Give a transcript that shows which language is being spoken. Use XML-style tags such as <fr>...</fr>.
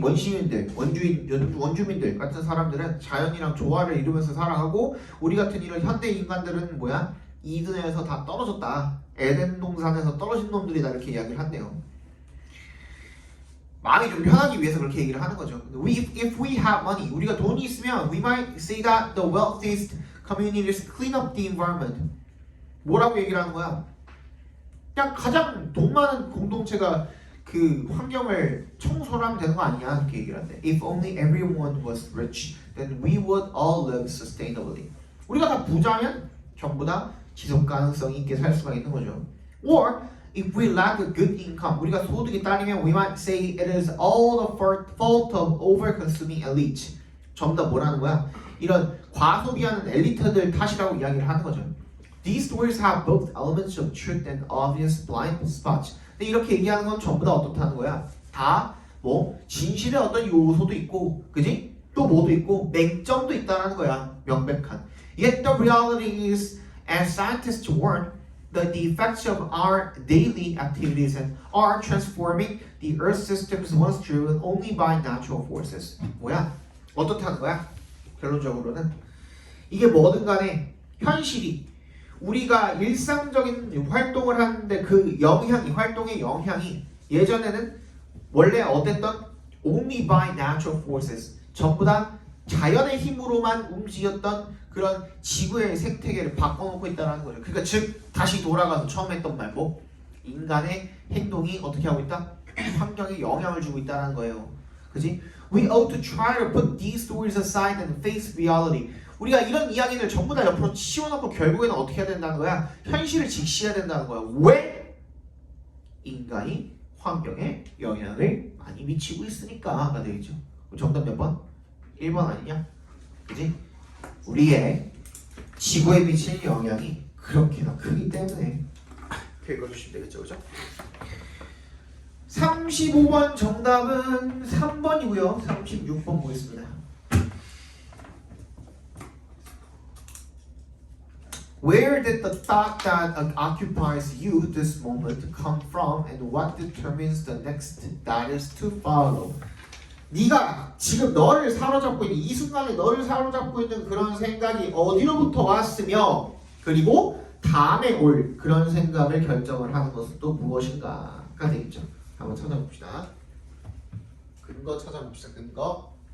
<ko>원시민들, 원주민들 같은 사람들은 자연이랑 조화를 이루면서 살아가고 우리 같은 이런 현대 인간들은 이든에서 다 떨어졌다. 에덴 동산에서 떨어진 놈들이다 이렇게 이야기를 한대요. 마음이 좀 편하기 위해서 그렇게 얘기를 하는 거죠.</ko> <en>If we have money,</en> <ko>우리가 돈이 있으면</ko> <en>we might say that the wealthiest communities clean up the environment.</en> <ko>뭐라고 얘기를 하는 거야? 그냥 가장 돈 많은 공동체가 그 환경을 청소를 하면 되는 거 아니야? 이렇게 얘기를 한대.</ko> <en>If only everyone was rich, then we would all live sustainably.</en> <ko>우리가 다 부자면 전부 다 지속 가능성 있게 살 수가 있는 거죠.</ko> <en>Or if we lack a good income,</en> <ko>우리가 소득이 딸리면</ko> <en>we might say it is all the fault of over-consuming elite.</en> <ko>전부 다 뭐라는 거야? 이런 과소비하는 엘리트들 탓이라고 이야기를 하는 거죠.</ko> <en>These words have both elements of truth and obvious blind spots.</en> <ko>근데 이렇게 얘기하는 건 전부 다 어떻다는 거야? 다 진실의 어떤 요소도 있고, 그지? 또 뭐도 있고 맹점도 있다는 거야. 명백한.</ko> <en>Yet the reality is, as scientists warn, that the effects of our daily activities are transforming the Earth systems once driven only by natural forces.</en> <ko>어떻다는 거야? 결론적으로는 이게 뭐든 간에 현실이 우리가 일상적인 활동을 하는데 그 활동의 영향이 예전에는 원래 어땠던</ko> <en>only by natural forces,</en> <ko>전부 다 자연의 힘으로만 움직였던 그런 지구의 생태계를 바꿔놓고 있다는 거죠. 그러니까 즉 다시 돌아가서 처음 했던 말 인간의 행동이 어떻게 하고 있다? 환경에 영향을 주고 있다는 거예요. 그지?</ko> <en>We ought to try to put these stories aside and face reality.</en> <ko>우리가 이런 이야기들 전부 다 옆으로 치워놓고 결국에는 어떻게 해야 된다는 거야? 현실을 직시해야 된다는 거야. 왜? 인간이 환경에 영향을 많이 미치고 있으니까가 되겠죠. 정답 몇 번? 1번 아니냐? 그지? 우리의 지구에 미치는 영향이 그렇게나 크기 때문에 읽어주시면 되겠죠, 그죠? 35번 정답은 3번이고요. 36번 보겠습니다.</ko> <en>Where did the thought that occupies you this moment come from, and what determines the next that is to follow?</en> <ko>네가 지금 너를 사로잡고 있는 이 순간에 너를 사로잡고 있는 그런 생각이 어디로부터 왔으며 그리고 다음에 올 그런 생각을 결정을 하는 것은 또 무엇인가가 되겠죠. 한번 찾아봅시다. 근거 찾아봅시다. 근거.</ko>